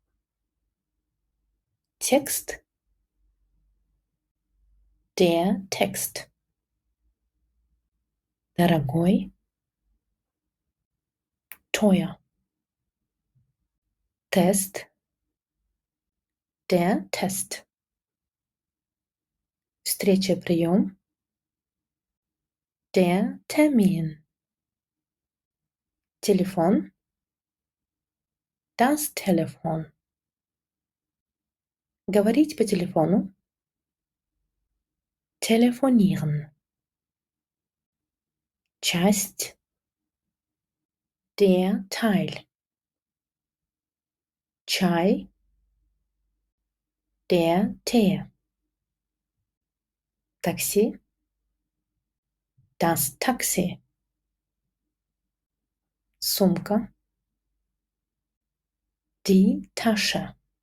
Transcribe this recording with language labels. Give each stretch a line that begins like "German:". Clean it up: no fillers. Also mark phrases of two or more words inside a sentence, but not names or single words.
German: Text. Der Text.
Russian: Дорогой. Teuer.
German: Test. Der Test.
Russian: Встреча, прием.
German: Der Termin. Телефон. Das Telefon.
Russian: Говорить по телефону. Telefonieren. Часть.
German: Der Teil. Чай. Der Tee. Такси. Das Taxi. Сумка. Die Tasche.